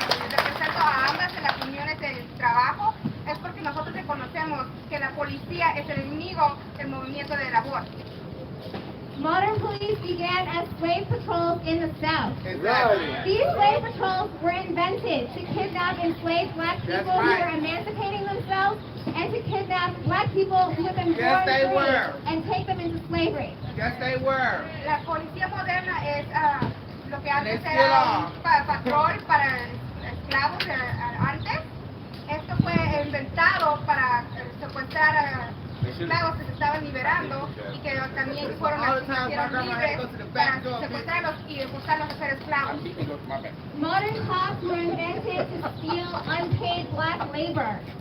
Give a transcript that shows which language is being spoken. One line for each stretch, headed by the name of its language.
Spanish: Represento a ambas de las uniones del trabajo, es porque nosotros reconocemos que la policía es el enemigo del movimiento de labor.
English: slave patrols in the South. Exactly. These slave patrols were invented to kidnap enslaved black people who were emancipating themselves and to kidnap black people who had been born free and take them into slavery. Yes, they were.
Spanish: La policía moderna es lo que antes era un patrón para esclavos antes. Esto fue inventado para secuestrar a esclavos que se estaban liberando y que también fueron libres para secuestrarlos y forzarlos a ser esclavos.
English: Modern cops were invented to steal unpaid black labor.